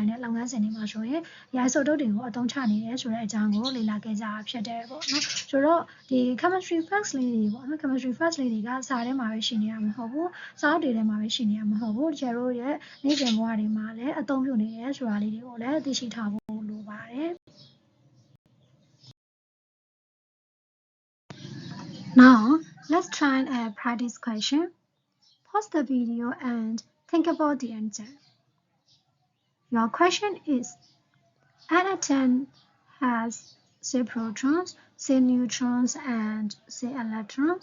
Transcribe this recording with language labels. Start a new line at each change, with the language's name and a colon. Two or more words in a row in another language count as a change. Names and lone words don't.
Burmese: တဲ့လုပ်ငန်းစဉ်တွေမှာဆိုရင်ဒီ isotope တွေကိုအသုံးချနေတယ်ဆိုတဲ့အကြောင်းကိုလေ့လာခဲ့ကြတာဖြစ်တယ်ပေါ့နော်။ဆိုတော့ဒီ
English: chemistry facts
Burmese: လေးတွေပေါ့နော်
English: chemistry facts
Burmese: လေးတွေကစာထဲမှာပဲရှိနေရမှာမဟုတ်ဘူး။စာအုပ်တွေထဲမှာပဲရှိနေရမှာမဟုတ်ဘူး။ chero ရဲ့နေ့စဉ်ဘဝတွေမှာလည်းအသုံးပြုနေတယ်ဆိုတာလေးတွေကိုလည်းသိရှိထားဖို့လိုပါတယ်။
English: Now, let's try a practice question. Pause the video and think about the answer. Your question is, an atom has say protons, say neutrons, and say electrons.